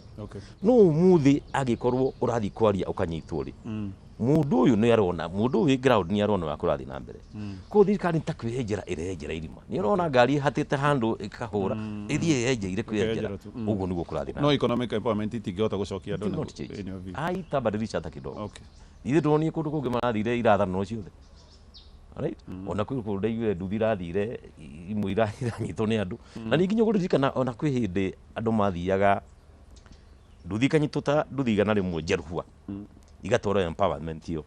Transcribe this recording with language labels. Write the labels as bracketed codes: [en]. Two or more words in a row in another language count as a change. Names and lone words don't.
[ki] No ũmũthĩ angĩkorwo ũrathiĩ kwaria ũkanyitwo-rĩ mũndũ ũyũ nĩ arona mũndũ ũyũ ground nĩ arona wa kũrathiĩ na mbere. Koguo thirikari ta kwĩyenjera ĩreyenjera irima. Nĩ ũrona ngari hatĩte handũ ĩkahũra ĩthiĩ yenjeire kwĩyenjera. Ũguo nĩguo kũrathiĩ na. No [en] economic empowerment [ki] itingĩhota gũcokia andũ na [sw] itabadilisha hata kidogo. [ki] Ithe ndonire kũndũ kũngĩ marathire irathano ciothe. Right? Ona kwĩ kũndũ igwe nduthi irathire imwe iranyitwo nĩ andũ. Na nĩ nginya gũririkana ona kwĩ hĩndĩ andũ mathiaga nduthi kanyitwo ta nduthi igana rĩmwe njerũhua. Igatwarwo empowerment iyo.